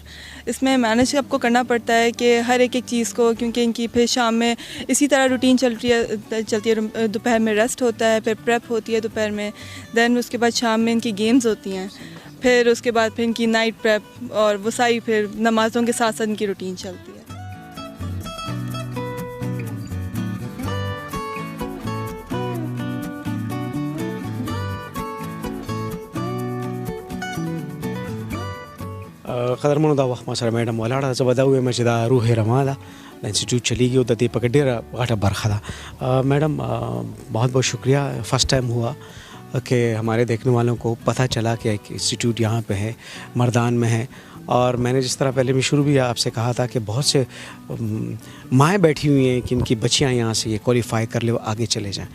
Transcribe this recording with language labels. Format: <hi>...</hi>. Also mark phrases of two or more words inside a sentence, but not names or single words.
<ur>इसमें मैनेज आपको करना पड़ता है कि हर एक चीज़ को, क्योंकि इनकी फिर शाम में इसी तरह रूटीन चलती है। دوپہر میں ریسٹ ہوتا ہے، پھر پریپ ہوتی ہے دوپہر میں، دین اس کے بعد شام میں ان کی گیمز ہوتی ہیں، پھر اس کے بعد پھر ان کی</ur> <en>night prep</en> <ur>اور وہ ساری پھر نمازوں کے ساتھ ساتھ ان کی روٹین چلتی ہے.</ur> <ps>قدرمنو دا وخت ما سره میډم ولاړه زه به دا ووایم چې دا روح رما ده د انسټیټیوټ چلیږي او د دې پکې ډېره غټه برخه ده।</ps> <ur>میڈم بہت بہت شکریہ.</ur> <en>first time</en> <ur>ہوا کہ ہمارے دیکھنے والوں کو پتا چلا کہ ایک انسٹیٹیوٹ یہاں پہ ہے، مردان میں ہے، اور میں نے جس طرح پہلے بھی شروع بھی آپ سے کہا تھا کہ بہت سی مائیں بیٹھی ہوئی ہیں کہ ان کی بچیاں یہاں سے یہ کوالیفائی کر لے، وہ آگے چلے جائیں.</ur>